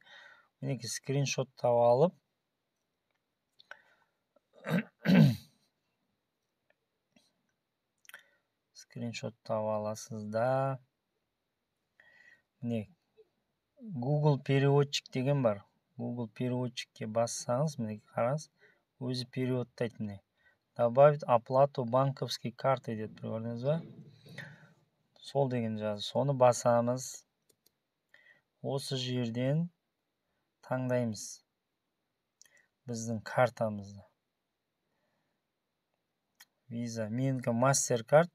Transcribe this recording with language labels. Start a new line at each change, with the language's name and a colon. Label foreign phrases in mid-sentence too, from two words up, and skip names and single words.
Kazakh: Мінекей скриншоттап алып аласыз да. Міне Google переводчик деген бар. Google переводчикке бассаңыз, міне қараңыз, өзі переводтайды міне.
Russian: Добавить оплату банковской карты
Kazakh: деп көрдіңіз ба? Сол деген жазды. Соны басамыз. Осы жерден таңдаймыз біздің картамызды. Visa, менікі MasterCard.